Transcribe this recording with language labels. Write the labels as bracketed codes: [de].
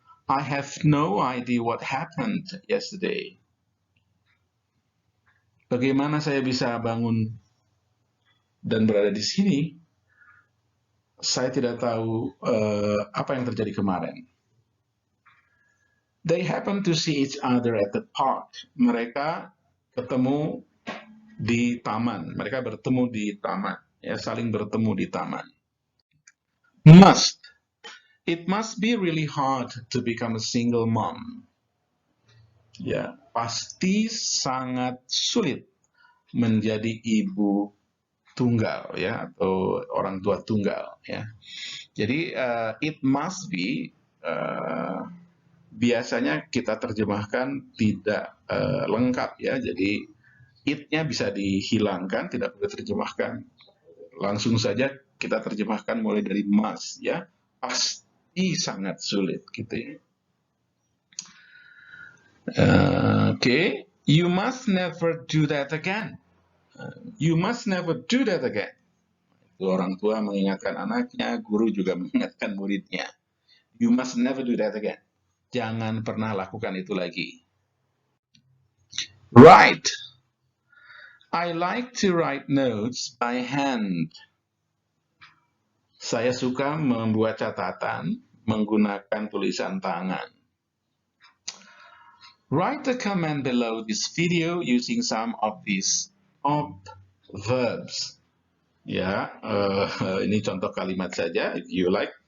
[en] I have no idea what happened yesterday. [id] Bagaimana saya bisa bangun dan berada di sini? Saya tidak tahu apa yang terjadi kemarin. [en] They happened to see each other at the park. [id] Mereka ketemu di taman. Mereka bertemu di taman. Ya, saling bertemu di taman. Must. [en] It must be really hard to become a single mom. [id] Ya, pasti sangat sulit menjadi ibu tunggal ya, atau orang tua tunggal ya. Jadi [en] it must be [id] biasanya kita terjemahkan tidak lengkap ya. Jadi it-nya bisa dihilangkan, tidak perlu terjemahkan. Langsung saja kita terjemahkan mulai dari must ya. Pasti sangat sulit gitu ya. [en] Okay, you must never do that again. You must never do that again. [id] Itu orang tua mengingatkan anaknya, guru juga mengingatkan muridnya. [en] You must never do that again. [id] Jangan pernah lakukan itu lagi. [en] Write. I like to write notes by hand. [id] Saya suka membuat catatan menggunakan tulisan tangan. [en] Write a comment below this video using some of these verbs. [id] Ya, ini contoh kalimat saja. [en] If you like,